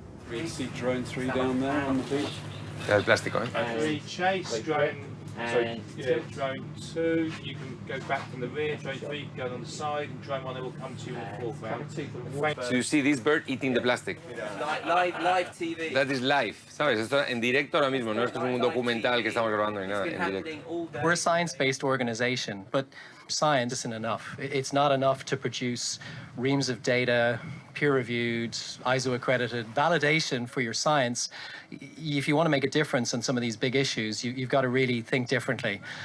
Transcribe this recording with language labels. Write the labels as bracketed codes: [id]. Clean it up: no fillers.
[en] You can see drone 3 down there on the beach. That's plastic, eh? Three, chase, drone, drone 2, you can go back from the rear, drone 3, you can go on the side, and drone 1 will come to you in the foreground. So you see this bird eating the plastic. Live TV. That is live, ¿sabes? [es] Esto en directo ahora mismo, no esto es un documental que estamos grabando ni nada, en directo. [en] We're a science-based organization, but science isn't enough. It's not enough to produce reams of data, peer-reviewed, ISO-accredited validation for your science. If you want to make a difference on some of these big issues, you've got to really think differently.